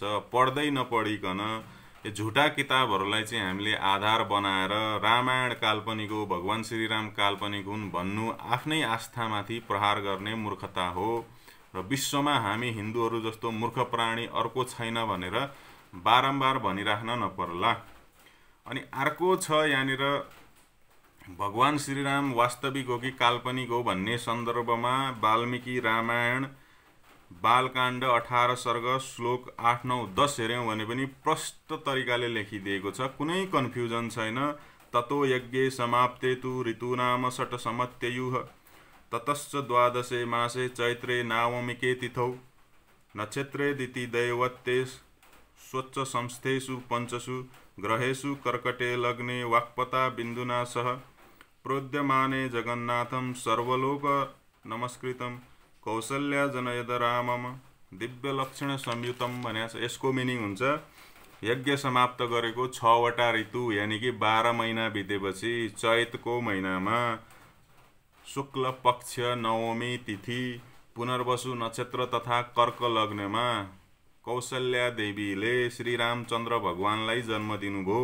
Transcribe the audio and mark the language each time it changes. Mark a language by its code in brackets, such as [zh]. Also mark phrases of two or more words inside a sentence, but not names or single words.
[ne] पढ्दै नपढिकन यो झुटा किताबहरूलाई चाहिँ हामीले आधार बनाएर रामायण काल्पनिक हो, भगवान श्रीराम काल्पनिक हुन् भन्नु आफ्नै आस्थामाथि प्रहार गर्ने मूर्खता हो र विश्वमा हामी हिन्दूहरू जस्तो मूर्ख प्राणी अर्को छैन भनेर बारम्बार भनिराख्न नपर्ला। अनि अर्को छ यहाँनिर भगवान श्रीराम वास्तविक हो कि काल्पनिक हो भन्ने सन्दर्भमा वाल्मीकि रामायण बालकाण्ड 18 सर्ग श्लोक 8, 9, 10 हेर्यौं भने पनि प्रष्ट तरिकाले लेखिदिएको छ, कुनै कन्फ्युजन छैन। [sa] ततो यज्ञे समाप्ते तु ऋतूनाम षट् समत्ययुः ततश्च द्वादशे मासे चैत्रे नवमिके तिथौ नक्षत्रे दिति दैवत्ते स्वच्छ संस्थेषु पंचसु ग्रहेषु कर्कटे लग्ने वाक्पता बिन्दुना सह प्रोद्यमाने जगन्नाथं सर्वलोक नमस्कृतं कौशल्या जनयद रामम दिव्य लक्षण संयुतम [ne] भनेको छ। यसको मिनिङ हुन्छ यज्ञ समाप्त गरेको 6 वटा ऋतु [hi] यानी कि [ne] 12 महिना बितेपछि चैतको महिनामा शुक्ल पक्ष नवमी तिथि पुनर्वसु नक्षत्र तथा कर्क लग्नमा कौशल्या देवीले श्री रामचन्द्र भगवानलाई जन्म दिनुभयो।